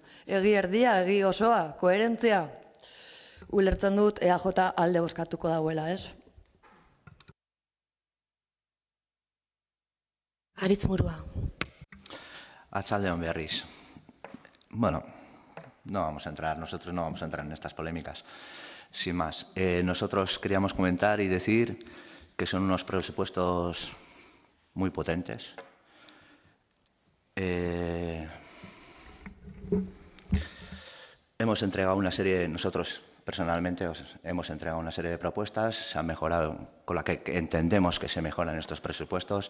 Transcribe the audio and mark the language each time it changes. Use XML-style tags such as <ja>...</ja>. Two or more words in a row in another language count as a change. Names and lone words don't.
<eu>Egi erdia, egi osoa, koherentzia. Ulertzen dut EAJ alde bozkatuko dauela, ez? Aritzmurua. Atxaldeon berriz.</eu> <es>Bueno, nosotros no vamos a entrar en estas polémicas. Sin más, nosotros queríamos comentar y decir que son unos presupuestos muy potentes. Hemos entregado una serie, nosotros personalmente hemos entregado una serie de propuestas, se han mejorado con la que entendemos que se mejoran estos presupuestos.</es>